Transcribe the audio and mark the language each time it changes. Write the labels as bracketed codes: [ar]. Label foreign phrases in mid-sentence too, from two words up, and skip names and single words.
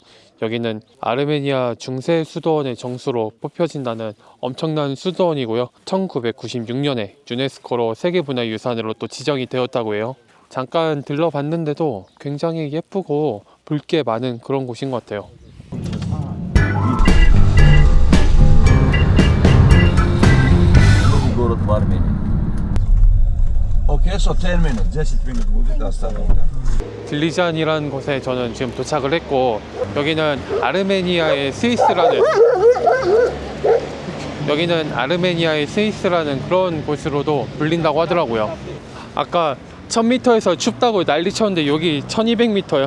[ko] 여기는 아르메니아 중세 수도원의 정수로 뽑혀진다는 엄청난 수도원이고요. 1996년에 유네스코로 세계문화유산으로 또 지정이 되었다고 해요. 잠깐 들러봤는데도 굉장히 예쁘고 볼 게 많은 그런 곳인 것 같아요. [ru] Город в Армении. [en] Also 10 minutes, just 10 minutes. [ru] Будет остановка. [ko] 딜리잔이라는 곳에 저는 지금 도착을 했고, 여기는 아르메니아의 스위스라는 그런 곳으로도 불린다고 하더라고요. 아까 1000m에서 춥다고 난리 쳤는데 여기 1200m요.